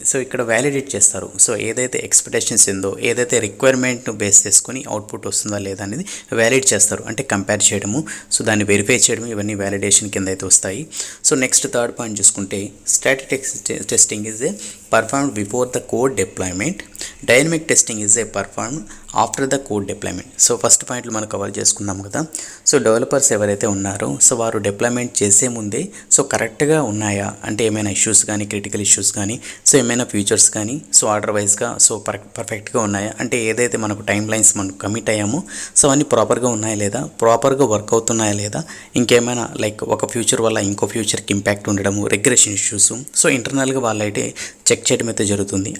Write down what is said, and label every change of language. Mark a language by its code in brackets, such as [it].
[te] So ఇక్కడ validate చేస్తారు. So ఏదైతే ఎక్స్పెక్టేషన్స్ ఉందో, ఏదైతే రిక్వైర్మెంట్ను బేస్ చేసుకుని అవుట్పుట్ వస్తుందా లేదా అనేది వ్యాలిడేట్ చేస్తారు. అంటే కంపేర్ చేయడము, సో దాన్ని వెరిఫై చేయడం, ఇవన్నీ వ్యాలిడేషన్ కింద అయితే వస్తాయి. [en] so next third point [te] చూసుకుంటే [en] Static testing is a performed before the code deployment. Dynamic testing is a performed after the code deployment. [te] So first పాయింట్లు మనం కవర్ చేసుకున్నాం కదా. సో డెవలపర్స్ ఎవరైతే ఉన్నారో సో వారు డిప్లాయ్మెంట్ చేసే ముందే సో కరెక్ట్గా ఉన్నాయా, అంటే ఏమైనా ఇష్యూస్ కానీ క్రిటికల్ ఇష్యూస్ కానీ సో ఏమైనా ఫీచర్స్ కానీ సో ఆర్డర్ వైజ్గా సో పర్ఫెక్ట్గా ఉన్నాయా, అంటే ఏదైతే మనకు టైం లైన్స్ మనం కమిట్ అయ్యామో సో అన్నీ ప్రాపర్గా ఉన్నాయా లేదా, ప్రాపర్గా వర్క్ అవుతున్నాయా లేదా, ఇంకేమైనా లైక్ ఒక ఫ్యూచర్ వల్ల ఇంకో ఫ్యూచర్కి ఇంపాక్ట్ ఉండడము, రిగ్రెషన్ ఇష్యూస్ సో ఇంటర్నల్గా వాళ్ళైతే చెక్ చేయడం అయితే జరుగుతుంది.